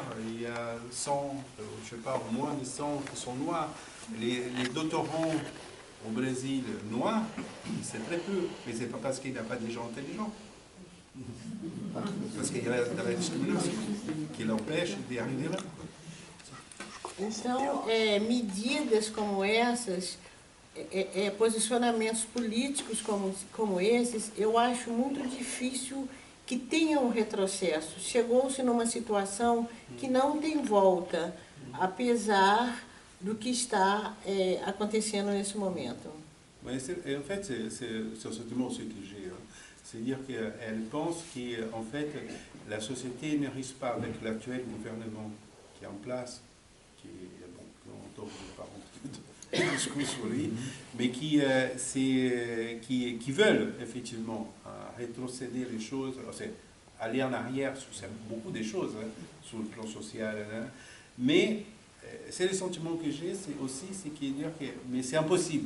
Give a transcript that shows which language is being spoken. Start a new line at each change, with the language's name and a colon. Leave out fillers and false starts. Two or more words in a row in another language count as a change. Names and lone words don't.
French: Il y a 100, je ne sais pas, moins de 100 qui sont noirs. Les doctorants au Brésil noirs, c'est très peu. Mais ce n'est pas parce qu'il n'y a pas des gens intelligents. Parce qu'il y a la discrimination qui l'empêche d'y arriver là.
Portuguese: Então, medidas como essas, posicionamentos políticos como esses, eu acho muito difícil que tenha um retrocesso. Chegou-se numa situação que não tem volta, apesar do que está acontecendo nesse momento.
French: Mais en fait, c'est ce sentiment aussi que j'ai. C'est-à-dire qu'elle pense qu'en fait, la société ne risque pas avec l'actuel gouvernement qui est en place, qui est, bon, on ne va pas rentrer dans le discours sur lui, mais qui veulent effectivement rétrocéder les choses, aller en arrière sur beaucoup de choses, hein, sur le plan social, hein, mais c'est le sentiment que j'ai, c'est aussi dire que mais c'est impossible.